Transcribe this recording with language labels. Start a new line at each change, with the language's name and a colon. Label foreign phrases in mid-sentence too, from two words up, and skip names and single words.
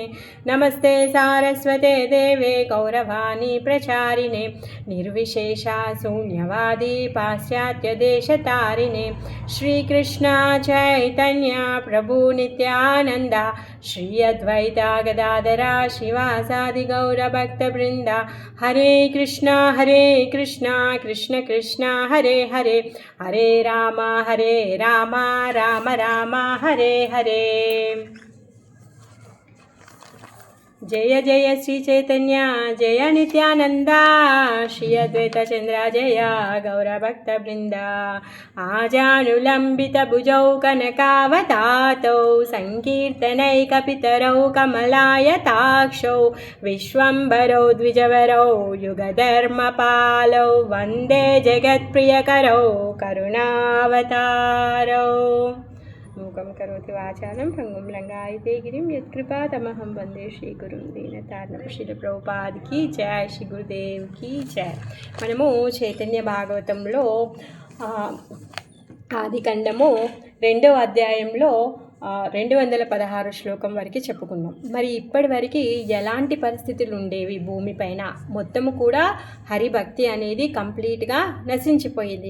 Sanskrit: नमस्ते सारस्वते देवे गौरवाणी प्रचारिणे निर्विशेषा शून्यवादी पाश्चात्यदेशतारिणे। श्रीकृष्ण चैतन्य प्रभु नित्यानन्द श्री अद्वैता गदाधरा शिवासादि गौरभक्तवृन्द। हरे कृष्ण कृष्ण कृष्ण हरे हरे हरे राम राम राम हरे हरे। जय जय श्री चैतन्य जय नित्यानंदा श्री अद्वैत चंद्र जय गौरभक्तवृंद। आजानुलंबित भुजौ कनकावतातौ संकीर्तनैकपितरौ कमलायताक्षौ विश्वम्भरौ द्विजवरौ युगधर्मपालौ वंदे जगत्प्रियकरौ करुणावतारौ। मूकं करोति वाचालं भंगुं लंघयते गिरिं यत्कृपातमहं वन्दे श्रीगुरुं दीनतार्णं।
Hindi: श्रील ప్రభుపాద్ की जय, श्री गुरुदेव की जय।
Telugu: మనము చైతన్య భాగవతంలో ఆదికాండము 2వ అధ్యాయంలో 216 శ్లోకం వరకు చెప్పుకున్నాం. మరి ఇప్పటి వరకు ఎలాంటి పరిస్థితులు ఉండేవి భూమిపైన? మొత్తము కూడా హరిభక్తి అనేది కంప్లీట్గా నశించిపోయింది.